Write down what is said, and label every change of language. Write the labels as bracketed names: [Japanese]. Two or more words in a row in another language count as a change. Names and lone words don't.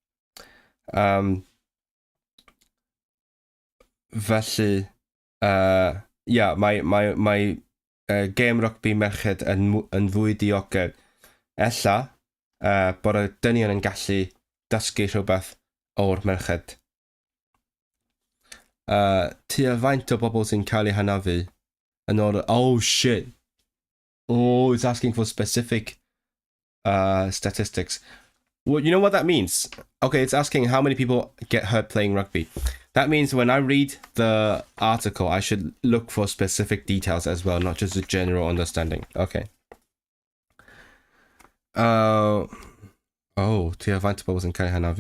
[Welsh] Felly, mae gêm rygbi merched yn fwy diogel. Ella bod y dynion yn gallu dysgu rhywbeth o'r merched. Tua faint o bobl sy'n cael eu hanafu yn order... [English] Oh, shit. Oh, it's asking for specific statistics. Well, you know what that means? Okay, it's asking how many people get hurt playing rugby. That means when I read the article, I should look for specific details as well, not just a general understanding. Okay. [Welsh] Oh, tua faint o bobl sy'n cael eu hanafu.